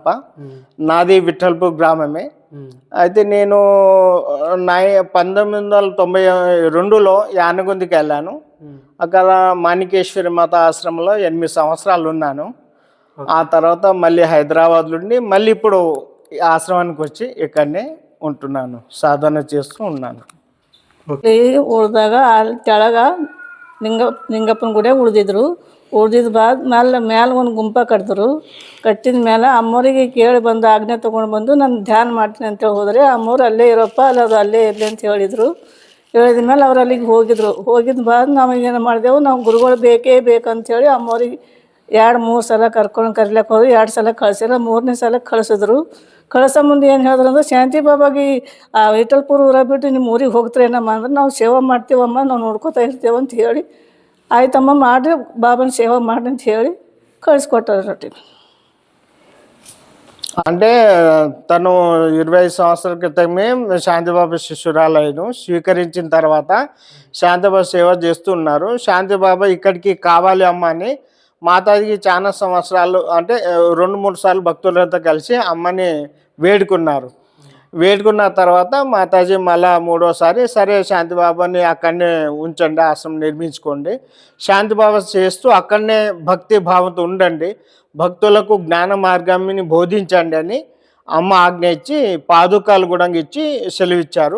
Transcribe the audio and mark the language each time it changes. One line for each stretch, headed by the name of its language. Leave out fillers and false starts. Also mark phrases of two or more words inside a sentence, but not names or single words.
Telugu: నాది విఠల్పూర్ గ్రామమే. అయితే నేను 1992లో యానగొందికి వెళ్ళాను. అక్కడ వాణికేశ్వరి మాత ఆశ్రమంలో 8 సంవత్సరాలు ఉన్నాను. ఆ తర్వాత మళ్ళీ హైదరాబాద్లో ఉండి మళ్ళీ ఇప్పుడు ఆశ్రమానికి వచ్చి ఇక్కడనే ఉంటున్నాను, సాధన చేస్తూ ఉన్నాను.
Kannada: ಉಳ್ದಾಗ ಅಲ್ಲಿ ತೆಳಗ ಲಿಂಗಪ್ಪನ ಗುಡಿ ಉಳ್ದಿದ್ದು ಬಾದ್ ಮ್ಯಾಲೆ ಒಂದು ಗುಂಪ ಕಟ್ಟಿದ ಮೇಲೆ ಅಮ್ಮೋರಿಗೆ ಕೇಳಿ ಬಂದು ಆಜ್ಞೆ ತೊಗೊಂಡು ಬಂದು ನಾನು ಧ್ಯಾನ ಮಾಡ್ತೀನಿ ಅಂತೇಳಿ ಹೋದರೆ ಅಮ್ಮೋರು ಅಲ್ಲೇ ಇರೋಪ್ಪ ಅಲ್ಲೇ ಇರಲಿ ಅಂತ ಹೇಳಿದರು. ಹೇಳಿದ ಮೇಲೆ ಅವ್ರು ಅಲ್ಲಿಗೆ ಹೋಗಿದ್ದು ಬಾದ್ ನಾವೇನು ಮಾಡಿದೆವು, ನಾವು ಗುರುಗಳು ಬೇಕೇ ಬೇಕಂತೇಳಿ ಅಮ್ಮೋರಿಗೆ 2-3 ಸಲ ಕರಿಲಕ್ಕೆ ಹೋದ್ರು. 2 ಸಲ ಕಳಿಸಿಲ್ಲ, 3ನೇ ಸಲ ಕಳಿಸೋ ಮುಂದೆ ಏನು ಹೇಳಿದ್ರು ಅಂದ್ರೆ, ಶಾಂತಿ ಬಾಬಾಗೆ ಆ ವಿಠಲ್ಪುರ ಊರ ಬಿಟ್ಟು ನಿಮ್ಮ ಊರಿಗೆ ಹೋಗ್ತೀರೇನಮ್ಮ ಅಂದ್ರೆ, ನಾವು ಸೇವೆ ಮಾಡ್ತೀವಮ್ಮ, ನಾವು ನೋಡ್ಕೋತಾ ಇರ್ತೇವೆ ಅಂತ ಹೇಳಿ, ಆಯ್ತಮ್ಮ ಮಾಡಿರಿ ಬಾಬನ ಸೇವೆ ಮಾಡಿ ಅಂತ ಹೇಳಿ ಕಳಿಸ್ಕೊಟ್ಟಾರೆ ರೊಟ್ಟಿ.
Telugu: అంటే తను 20 సంవత్సరాల క్రితమే శాంతిబాబా శిష్యురాలను స్వీకరించిన తర్వాత శాంతిబాబా సేవ చేస్తూ ఉన్నారు. శాంతిబాబా ఇక్కడికి కావాలి అమ్మ అని మాతాజీకి చాలా సంవత్సరాలు అంటే 2-3 సార్లు భక్తులతో కలిసి అమ్మని వేడుకున్న తర్వాత మాతాజీ మళ్ళా 3వసారి సరే శాంతిబాబాని అక్కడనే ఉంచండి, ఆశ్రమం నిర్మించుకోండి, శాంతిబాబా చేస్తూ అక్కడనే భక్తి భావంతో ఉండండి, భక్తులకు జ్ఞాన మార్గాన్ని బోధించండి అని అమ్మ ఆజ్ఞ ఇచ్చి పాదుకాలు కూడా ఇచ్చి సెలవిచ్చారు.